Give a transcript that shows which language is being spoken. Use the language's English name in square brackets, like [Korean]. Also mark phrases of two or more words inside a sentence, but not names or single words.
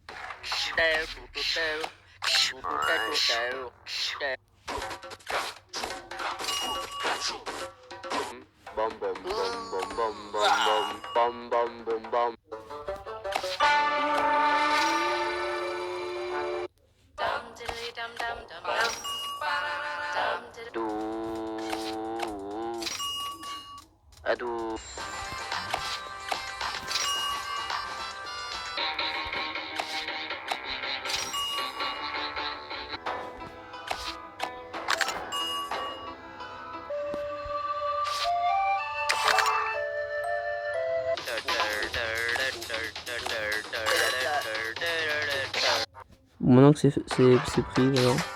[French] Bum bum bum bum bum bum bum bum bum bum. Dum diddly dum dum dum dum. Dum diddly. Do ado. Maintenant que c'est pris, voilà.